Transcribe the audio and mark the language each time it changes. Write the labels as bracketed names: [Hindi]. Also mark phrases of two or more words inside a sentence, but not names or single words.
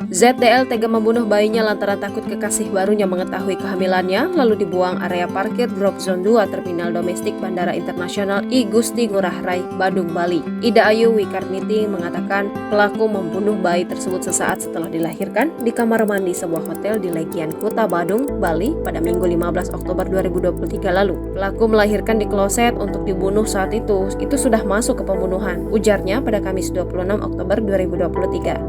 [Indonesian] ZDL tega membunuh bayinya lantaran takut kekasih barunya mengetahui kehamilannya, lalu dibuang area parkir Drop Zone 2 Terminal Domestik Bandara Internasional I Gusti Ngurah Rai, Badung, Bali. Ida Ayu Wikarniti mengatakan pelaku membunuh bayi tersebut sesaat setelah dilahirkan di kamar mandi sebuah hotel di Legian Kuta, Badung, Bali pada Minggu 15 Oktober 2023 lalu. Pelaku melahirkan di kloset untuk dibunuh saat itu sudah masuk ke pembunuhan, ujarnya pada Kamis 26 Oktober 2023.